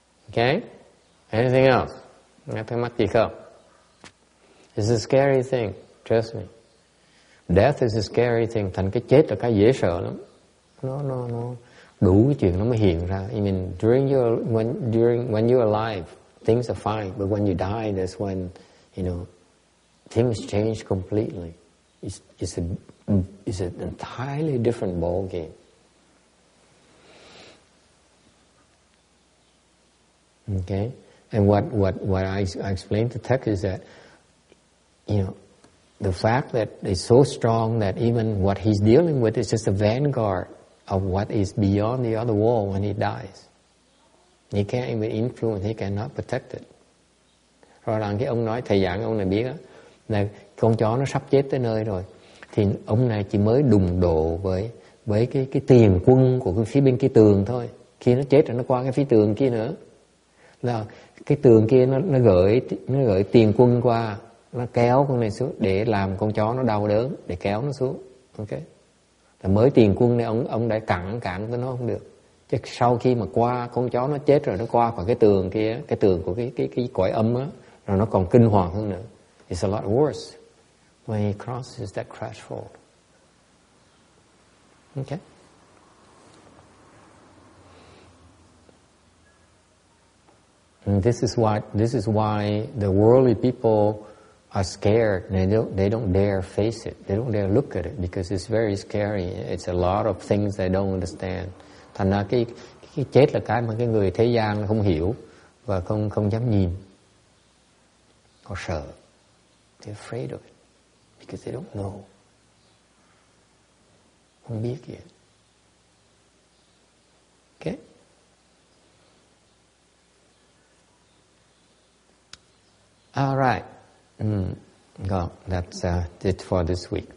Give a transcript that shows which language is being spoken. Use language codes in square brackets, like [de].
[en] Okay? Anything else? [vi] Nghe thắc mắc gì không? [en] It's a scary thing. Trust me. Death is a scary thing. [vi] Thành cái chết là cái dễ sợ lắm. Nó đủ cái chuyện nó mới hiện ra. [en] I mean, when you're alive, things are fine. But when you die, that's when, things change completely. It's an entirely different ball game. Okay, and what I explained to Tech is that, the fact that it's so strong that even what he's dealing with is just a vanguard of what is beyond the other wall when he dies. He can't even influence, he cannot protect it. [vi] Rồi là cái ông nói, thầy giảng ông này biết á, là con chó nó sắp chết tới nơi rồi, thì ông này chỉ mới đụng độ với cái tiền quân của cái phía bên kia tường thôi. Khi nó chết rồi nó qua cái phía tường kia nữa, là cái tường kia nó gửi tiền quân qua, nó kéo con này xuống để làm con chó nó đau đớn, để kéo nó xuống. Ok, là mới tiền quân này ông đã cản tới nó không được. Chứ sau khi mà qua con chó nó chết rồi, nó qua khỏi cái tường kia, cái tường của cái cõi âm á, rồi nó còn kinh hoàng hơn nữa. [en] It's a lot worse when he crosses that threshold. Okay. And this is why the worldly people are scared. They don't dare face it. They don't dare look at it because it's very scary. It's a lot of things they don't understand. [vi] Thành ra cái chết là cái mà cái người thế gian không hiểu và không dám nhìn. Họ sợ. [en] They're afraid of it because they don't know. [vi] Không biết gì. [en] Okay? All right. Well, that's it for this week.